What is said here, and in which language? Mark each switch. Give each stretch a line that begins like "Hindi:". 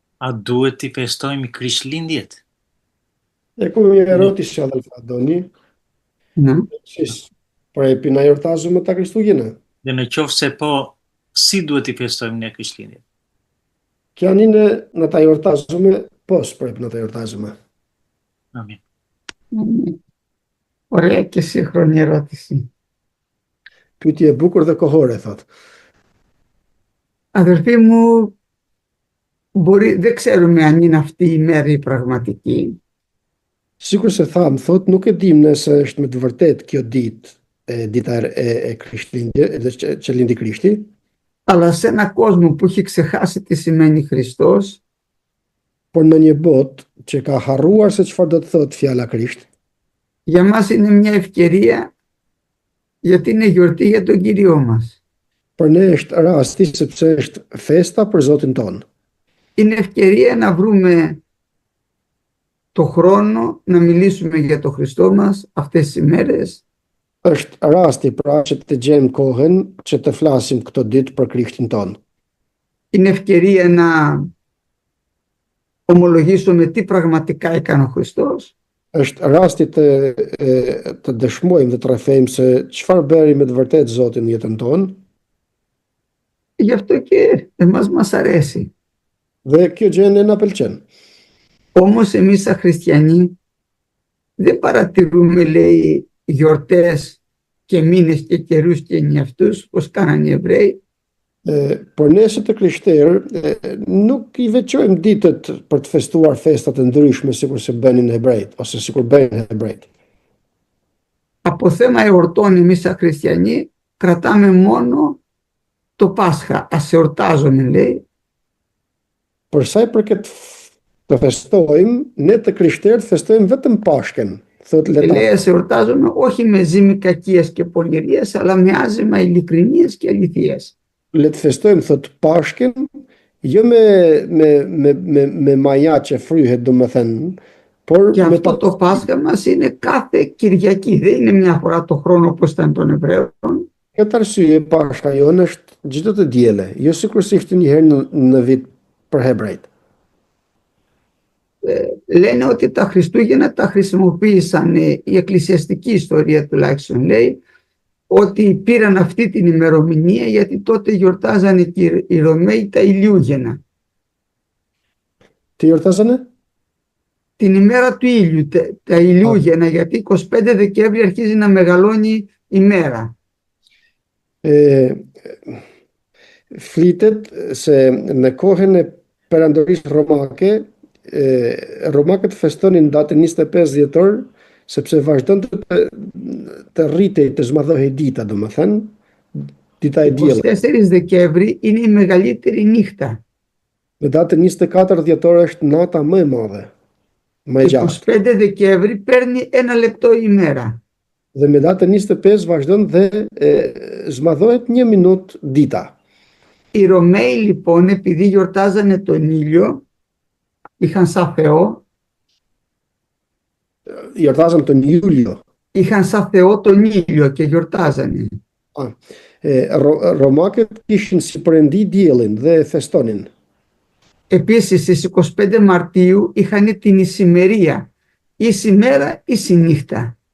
Albanian: A duhet t'i festojmë Krishtlindjet? E ku mi erotisja dhe Fadoni, si
Greek: πρέπει να εορτάζουμε τα Χριστούγεννα.
Albanian: Dhe në qoftë se po, si duhet t'i festojmë ne Krishtlindjet?
Greek: Και αν είναι να τα εορτάζουμε, πώς πρέπει να τα εορτάζουμε. Amin. Ωραία και σύγχρονη ερώτηση.
Albanian: Pyetje e bukur dhe kohore, thot.
Greek: Αδερφοί μου, δεν ξέρουμε αν είναι αυτή η μέρα η πραγματική.
Albanian: Sikur se tham, thot, nuk e dim nëse është me të vërtet kjo dita e Krishtlindje, që lindi Krishti,
Greek: Αλλά σε ένα κόσμο που έχει ξεχάσει τι σημαίνει Χριστός,
Albanian: por në një botë që ka harruar se çfarë do të thotë fjala Krisht,
Greek: για μας είναι μια ευκαιρία, γιατί είναι γιορτή για τον Κύριό μας.
Albanian: për ne është rasti sepse është festa për Zotin ton.
Greek: Είναι ευκαιρία να βρούμε το χρόνο να μιλήσουμε για τον Χριστό μας αυτές τις ημέρες.
Albanian: Është rasti pra që të gjejmë kohën që të flasim këto ditë për Krishtin ton.
Greek: Είναι ευκαιρία να ομολογήσουμε τι πραγματικά έκανε ο Χριστός.
Albanian: Është rasti të dëshmojmë dhe të rrefejmë se çfarë bëri me të vërtetë Zoti në jetën tonë.
Greek: Γι' αυτό και εμάς μας αρέσει.
Albanian: Dhe kjo gjë ne na pëlqen.
Greek: Όμως εμείς σαν χριστιανοί δεν παρατηρούμε, λέει, γιορτές και μήνες και καιρούς και νιαυτούς, πως κάνανε οι Εβραίοι.
Albanian: Por ne si të krishterë nuk i veçojmë ditët për të festuar festat e ndryshme sikur se bënin hebrejt ose sikur bëjnë hebrejt.
Greek: Από θέμα εορτών εμείς σαν χριστιανοί κρατάμε μόνο το Πάσχα. Ας εορτάζουμε, λέει.
Albanian: Për sa i përket të festojmë, ne të krishterët festojmë vetëm Pashkën.
Greek: Λέει ας εορτάζουμε όχι με ζύμη κακίας και πονηρίας, αλλά με άζημα ειλικρινίας και αληθείας.
Albanian: Le të festojmë, thot, Pashkën, jo me maja që fryhet, domethënë, por
Greek: και αυτό το Πάσχα μας είναι κάθε Κυριακή, δεν είναι μια φορά το χρόνο όπως ήταν των Εβραίων.
Albanian: Këtë arsye Pashka jonë është çdo të diele, jo sikur si ishte një herë në vit për hebrejt.
Greek: Λένε ότι τα Χριστούγεννα τα χρησιμοποίησαν, η εκκλησιαστική ιστορία τουλάχιστον λέει, ότι πήραν αυτή την ημερομηνία γιατί τότε γιορτάζανε και οι Ρωμαίοι τα ηλιούγεννα. Τι γιορτάζανε? Την ημέρα του ήλιου, τα ηλιούγεννα, γιατί 25 Δεκέμβρη αρχίζει να μεγαλώνει η μέρα.
Albanian: Flitet se në kohën e perandorisë romake, romakët festonin datën 25 dhjetor, sepse vazhdon të rritej, të zmadhohej dita, domethënë, dita e diellit.
Greek: 24 Δεκέμβρη είναι η μεγαλύτερη νύχτα.
Albanian: Me datën 24 dhjetor është nata më e madhe, më e gjatë.
Greek: 25 Δεκέμβρη παίρνει ένα λεπτό η μέρα.
Albanian: Dhe me datën 25 vazhdon dhe zmadhohet një minutë dita.
Greek: Οι Ρωμαίοι λοιπόν, επειδή γιορτάζανε τον ήλιο, είχαν σαν Θεό. Γιορτάζαν τον Ιούλιο. Είχαν σαν Θεό τον ήλιο και γιορτάζανε.
Albanian: Romakët kishin si perëndi diellin dhe festonin.
Greek: Επίσης στις 25 Μαρτίου είχαν την ησημερία, ίση μέρα, ίση νύχτα.